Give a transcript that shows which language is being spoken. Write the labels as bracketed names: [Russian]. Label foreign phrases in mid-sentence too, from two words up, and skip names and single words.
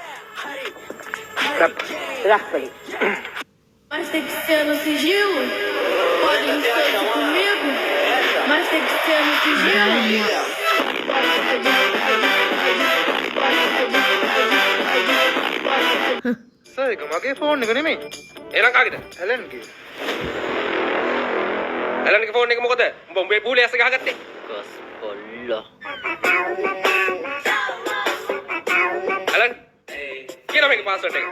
[Sinhala] රැප්පලි. [Portuguese] Mas tem que ser no sigilo. Pode não ser comigo, mas tem que ser no sigilo. [Sinhala] ඒක මගේ ෆෝන් එක නෙමෙයි. එහෙනම් කාගේද? ඇලන්ගේ. ඇලන්ගේ ෆෝන් එක මොකද? උඹ උඹේ පූලේ ඇස්ස ගහගත්තේ? කස් කොල්ලා. ඇලන් කියන මේකේ පාස්වර්ඩ් එක.